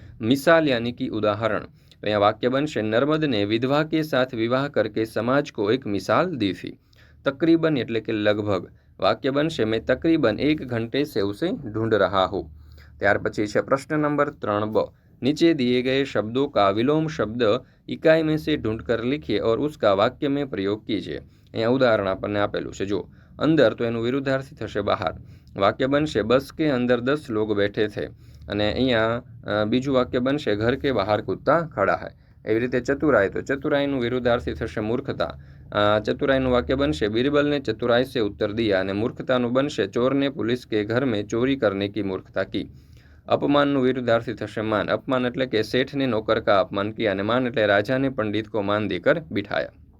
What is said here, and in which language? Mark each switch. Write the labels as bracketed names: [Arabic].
[Hindi] मिसाल यानी कि उदाहरण, तो यहाँ वाक्य [Gujarati] बनशे [Hindi] नर्मद ने विधवा के साथ विवाह करके समाज को एक मिसाल दी थी। तकरीबन [Gujarati] એટલે કે [Hindi] लगभग, वाक्य बनशे मैं तकरीबन 1 घंटे से उसे ढूंढ रहा हूँ। [Gujarati] ત્યાર પછી છે [Hindi] प्रश्न नंबर 3 नीचे दिए गए शब्दों का विलोम शब्द इकाई में से ढूंढकर लिखिए और उसका वाक्य में प्रयोग कीजिए। [Gujarati] અહીંયા ઉદાહરણ આપણને આપેલું છે, જો અંદર તો એનું વિરુદ્ધાર્થી થશે બહાર। વાક્ય બનશે [Hindi] બસ के अंदर 10 लोग बैठे थे, [Gujarati] અને અહીંયા બીજું વાક્ય બનશે [Hindi] घर के बाहर कुत्ता खड़ा है। [Gujarati] એવી રીતે ચતુરાઈ, તો ચતુરાઈનું વિરુદ્ધાર્થી થશે મૂર્ખતા। ચતુરાઈનું વાક્ય બનશે [Hindi] बीरबल ने चतुराई से उत्तर दिया, [Gujarati] અને મૂર્ખતાનું બનશે [Hindi] चोर ने पुलिस के घर में चोरी करने की मूर्खता की। अपमानનું विरुद्धार्थी થશે मान। अपमान [Gujarati] એટલે કે [Hindi] શેઠને नौकर का अपमान किया, અને मान એટલે राजा ने पंडित को मान देकर बिठाया।